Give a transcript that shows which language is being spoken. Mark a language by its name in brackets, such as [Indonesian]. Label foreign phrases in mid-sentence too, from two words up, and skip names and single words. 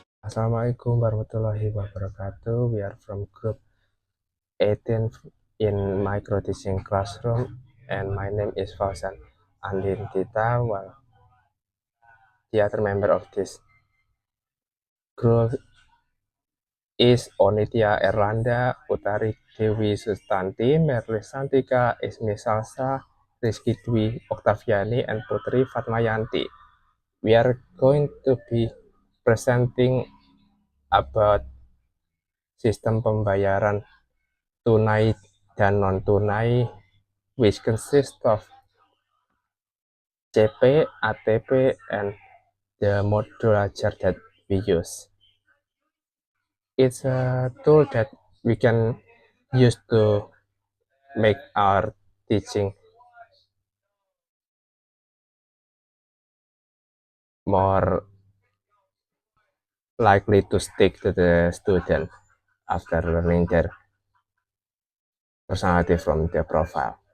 [Arabic] السلام عليكم ورحمة الله وبركاته. [English] We are from group 18 in micro teaching classroom, and my name is Fauzan Andin Tita. Well, the other member of this group is Onitia Erlanda, Utari Dewi Sustanti, Merlis Santika, Ismi Salsa, Rizky Dwi Oktaviani, and Putri Fatmayanti. We are going to be presenting about [Indonesian] sistem pembayaran tunai dan non-tunai, [English] which consists of CP, ATP, and the module ledger that we use. It's a tool that we can use to make our teaching more likely to stick to the student after learning their personality from their profile.